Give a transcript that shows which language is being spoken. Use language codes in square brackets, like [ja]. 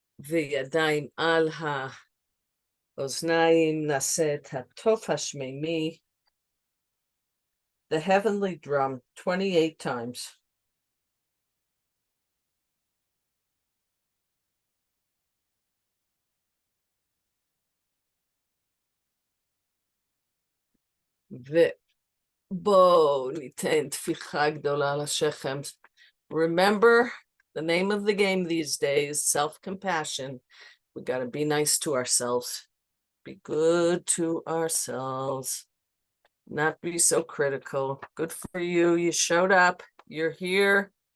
[he] וידיים על האוזניים, נעשה את התוף השמימי. [en] The heavenly drum, 28 times. [he] ובואו ניתן תפיחה גדולה לשכם. [en] Remember the name of the game these days, self-compassion. We got to be nice to ourselves. Be good to ourselves. Not be so critical. Good for you. You showed up. You're here.